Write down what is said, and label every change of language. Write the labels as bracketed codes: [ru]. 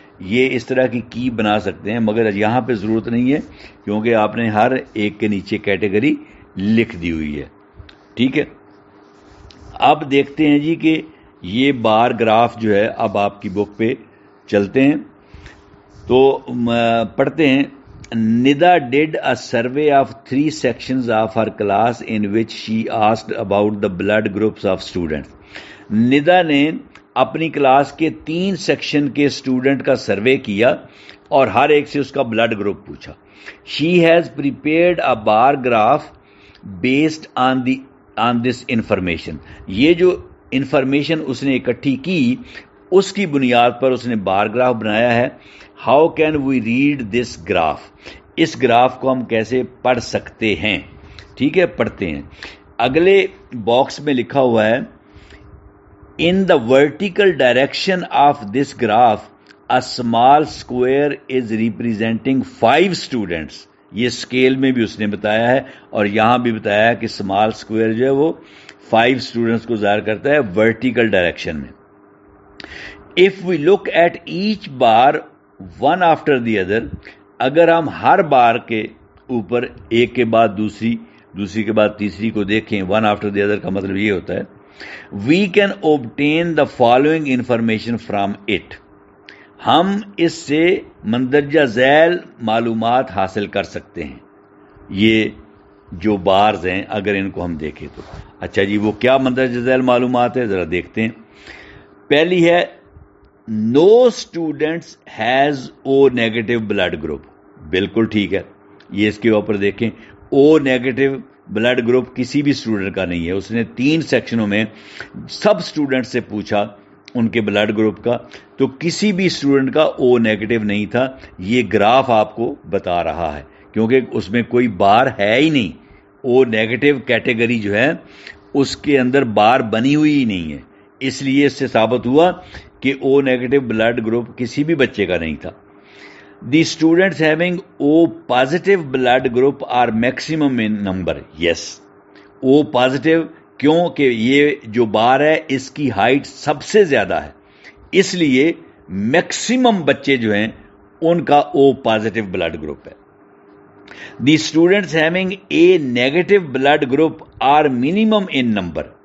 [ur] یہ اس طرح کی بنا سکتے ہیں, مگر یہاں پہ ضرورت نہیں ہے کیونکہ آپ نے ہر ایک کے نیچے کیٹیگری لکھ دی ہوئی ہے. ٹھیک ہے. اب دیکھتے ہیں جی کہ یہ بار گراف جو ہے, اب آپ کی بک پہ چلتے ہیں تو پڑھتے ہیں. [en] Nida did a survey of 3 sections of her class in which she asked about the blood groups of students. [ur] ندا نے اپنی کلاس کے 3 سیکشن کے اسٹوڈنٹ کا سروے کیا اور ہر ایک سے اس کا بلڈ گروپ پوچھا. [en] She has prepared a bar graph based on this information. [ur] یہ جو انفارمیشن اس نے اکٹھی کی اس کی بنیاد پر اس نے بار گراف بنایا ہے. [en] how can we read this graph, [ur] اس graph کو ہم کیسے پڑھ سکتے ہیں. ٹھیک ہے, پڑھتے ہیں. اگلے باکس میں لکھا ہوا ہے [en] In the vertical direction of this graph a small square is representing 5 students. [ur] یہ اسکیل میں بھی اس نے بتایا ہے اور یہاں بھی بتایا ہے کہ اسمال اسکوئر جو ہے وہ 5 اسٹوڈنٹس کو ظاہر کرتا ہے ورٹیکل ڈائریکشن میں. [en] If we look at each bar one after the other, [ur] اگر ہم ہر بار کے اوپر ایک کے بعد دوسری کے بعد تیسری کو دیکھیں, [en] one after the other [ur] کا مطلب یہ ہوتا ہے [en] we can obtain the following information from it. [ur] ہم اس سے مندرجہ ذیل معلومات حاصل کر سکتے ہیں. یہ جو بارز ہیں اگر ان کو ہم دیکھیں تو. اچھا جی, وہ کیا مندرجہ ذیل معلومات ہے ذرا دیکھتے ہیں. پہلی ہے [en] No students has O negative blood group. [ur] بالکل ٹھیک ہے, یہ اس کے اوپر دیکھیں او نیگیٹو بلڈ گروپ کسی بھی اسٹوڈنٹ کا نہیں ہے. اس نے 3 سیکشنوں میں سب اسٹوڈنٹ سے پوچھا ان کے بلڈ گروپ کا, تو کسی بھی اسٹوڈنٹ کا او نیگیٹو نہیں تھا. یہ گراف آپ کو بتا رہا ہے کیونکہ اس میں کوئی بار ہے ہی نہیں. او نیگیٹو کیٹیگری جو ہے اس کے اندر بار بنی ہوئی ہی نہیں ہے, اس لیے اس سے ثابت ہوا کہ او نیگیٹو بلڈ گروپ کسی بھی بچے کا نہیں تھا. [en] The students having O positive blood group are maximum in number. Yes, O positive [ur] کیونکہ یہ جو بار ہے اس کی ہائٹ سب سے زیادہ ہے، اس لیے میکسیمم بچے جو ہیں ان کا او پازیٹو بلڈ گروپ ہے. [en] The students having A negative blood group are minimum in number.